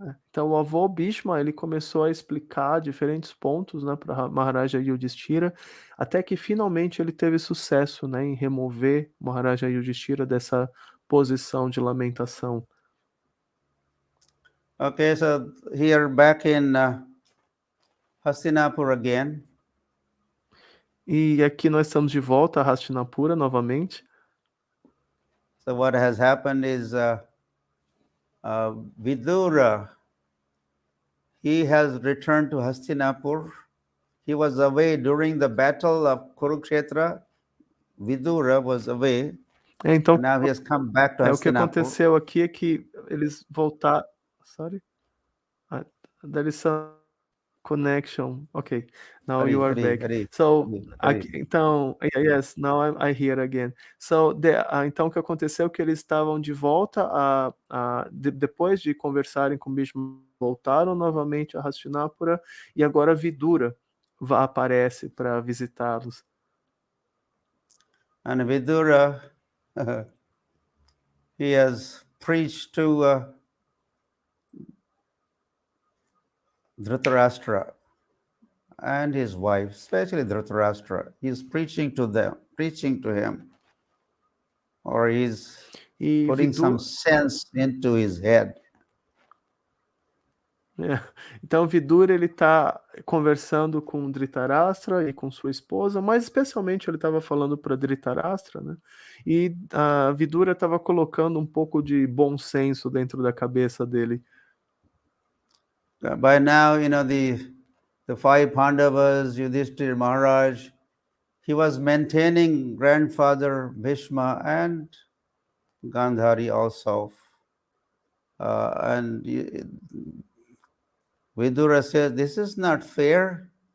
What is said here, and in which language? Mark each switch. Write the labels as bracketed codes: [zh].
[pt] Então o avô Bhishma, ele começou a explicar diferentes pontos, né, para Maharaja Yudhishthira, até que finalmente ele teve sucesso, né, em remover Maharaja Yudhishthira dessa posição de lamentação. [en] Okay, so here back in Hastinapur again. [pt] E aqui nós estamos de volta a Hastinapura novamente. [en] So what has happened is Vidura, he has returned to Hastinapur. He was away during the battle of Kurukshetra. Vidura was away. [pt] Então, [en] now he has come back to Hastinapur. [pt] O que aconteceu aqui é que eles voltaram. [en] Sorry, there is some connection. Okay, now you are back. So, então, yes, now I hear again. [pt] So, então o que aconteceu é que eles estavam de volta depois de conversarem com o Bhishma, voltaram novamente a Hastinapura, e agora Vidura aparece para visitá-los. [en] And Vidura, he has preached to Dhritarashtra and his wife, especially Dhritarashtra. He is preaching to him. or he's [pt] E [en] putting some [pt] Vidura, [en] sense into his head. [pt] então Vidura ele está conversando com Dhritarashtra e com sua esposa, mas especialmente ele estava falando para Dhritarashtra, né? E a Vidura estava colocando um pouco de bom senso dentro da cabeça dele. [en] By now, the five Pandavas, Yudhishthira, Maharaj, he was maintaining grandfather Bhishma and Gandhari also. And Vidura says, this is not fair.